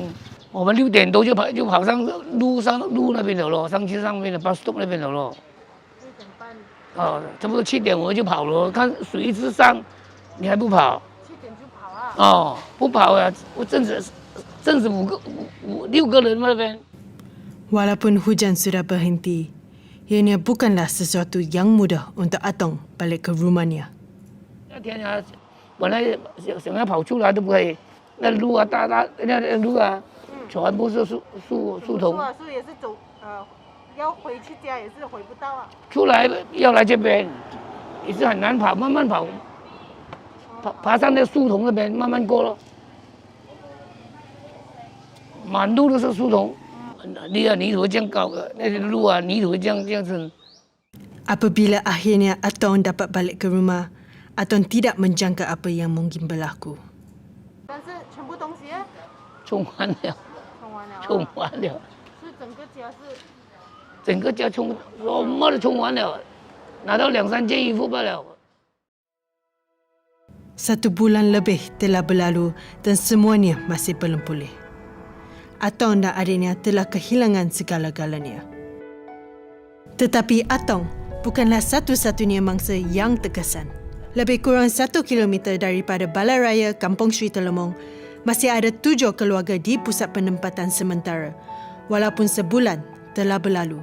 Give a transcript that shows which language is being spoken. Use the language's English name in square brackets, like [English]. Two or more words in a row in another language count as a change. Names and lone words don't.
[Chinese] 我们6点多就跑上路那边了，上去上面的 [English] bus stop [Chinese] 那边了。差不多7点我就跑了，看水一直上，你还不跑？7点就跑啊？不跑啊！我正是6个人那边。 [Malay] Walaupun hujan sudah berhenti, ianya bukanlah sesuatu yang mudah untuk Atong balik ke rumahnya. [Chinese] 那天啊，本来想要跑出来都不可以，那路啊那路啊，全部是树丛。树也是走要回去家也是回不到啊。出来要来这边也是很难跑，慢慢跑，爬上那树丛那边慢慢过了，满路都是树丛。泥土这样高的，那些路啊，泥土这样子。 [Malay] Apabila akhirnya Atong dapat balik ke rumah, Atong tidak menjangka apa yang mungkin berlaku. [Chinese] 但是全部东西冲完了，冲完了。是整个家是。整个家冲，什么都冲完了，拿到2-3件衣服罢了。 [Malay] 1 bulan lebih telah berlalu dan semuanya masih belum pulih. Atong dan adiknya telah kehilangan segala-galanya. Tetapi Atong bukanlah satu-satunya mangsa yang terkesan. Lebih kurang 1 kilometer daripada Balai Raya Kampung Sri Telemong, masih ada 7 keluarga di pusat penempatan sementara, walaupun sebulan telah berlalu.